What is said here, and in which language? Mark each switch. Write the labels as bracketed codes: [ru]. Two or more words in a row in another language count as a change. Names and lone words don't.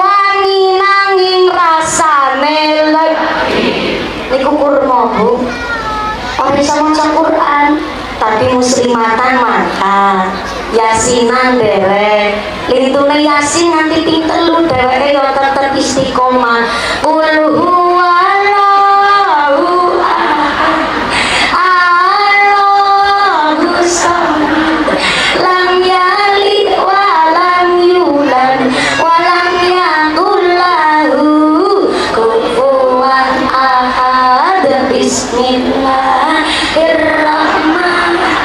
[jv] wangi nanging rasane legi niku kurma Bu ora iso maca Quran tapi muslimatan mantap yasinan derek lintune yasin nganti ping 3 dheweke ya tetep istiqomah [ar] قل هو الله الله الصمد لم يلد ولم يولد ولم يكن له كفوا أحد بسم الله الرحمن الرحيم